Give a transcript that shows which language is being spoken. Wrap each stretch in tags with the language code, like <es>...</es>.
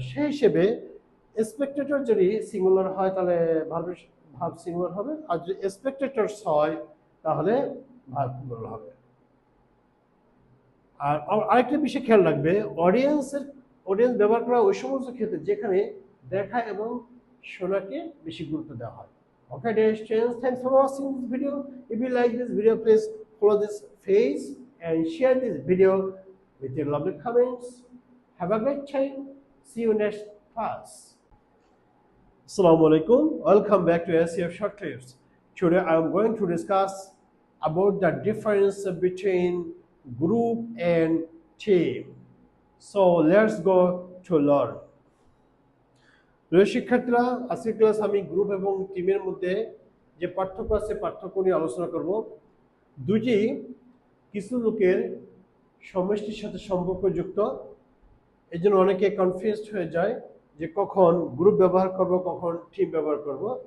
<bn>সেই হিসেবে স্পেক্টেটর যদি সিঙ্গুলার হয় তাহলে ভার্ব সিঙ্গুলার হবে, আর যদি স্পেক্টেটরস হয় তাহলে ভার্ব প্লুরাল হবে। আর আরেকটা বিষয় খেয়াল রাখবে, অডিয়েন্স ব্যবহার করা ওই সমস্ত ক্ষেত্রে যেখানে দেখা এবং শোনাকে বেশি গুরুত্ব দেওয়া হয়।</bn> <en>Okay, dear students, thanks for watching this video. If you like this video, please follow this page and share this video with your lovely comments. Have a great time. See you next class. Assalamu alaikum. Welcome back to ACF Short Tips. Today I am going to discuss about the difference between group and team. So let's go to learn.</en> <bn>প্রিয় শিক্ষার্থীরা, আজকের class আমি group এবং টিমের মধ্যে যে পার্থক্য আছে পার্থক্য নিয়ে আলোচনা করব। দুটি কিছু লোকের সমষ্টির সাথে সম্পর্কযুক্ত, এই জন্য অনেকে কনফিউজড হয়ে যায় যে কখন গ্রুপ ব্যবহার করব, কখন টিম ব্যবহার করব।</bn>